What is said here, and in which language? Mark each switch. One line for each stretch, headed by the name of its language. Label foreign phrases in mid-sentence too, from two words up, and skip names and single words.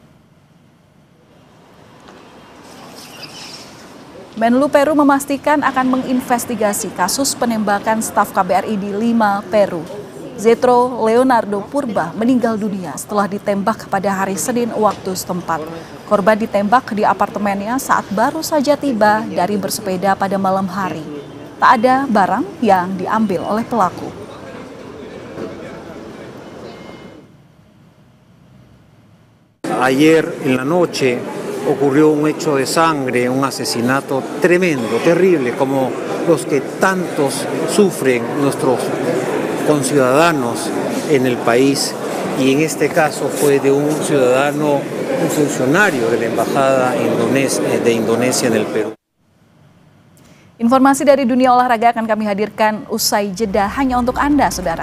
Indonesian: Menlu Peru memastikan akan menginvestigasi kasus penembakan staf KBRI di Lima, Peru. Zetro Leonardo Purba meninggal dunia setelah ditembak pada hari Senin waktu setempat. Korban ditembak di apartemennya saat baru saja tiba dari bersepeda pada malam hari. Tak ada barang yang diambil oleh pelaku.
Spanish: Ayer en la noche ocurrió un hecho de sangre, un asesinato tremendo, terrible, como los que tantos sufren nuestros conciudadanos en el país, y en este caso fue de un ciudadano, un funcionario de la Embajada de Indonesia en el Perú.
Indonesian: Informasi dari dunia olahraga akan kami hadirkan usai jeda hanya untuk Anda, Saudara.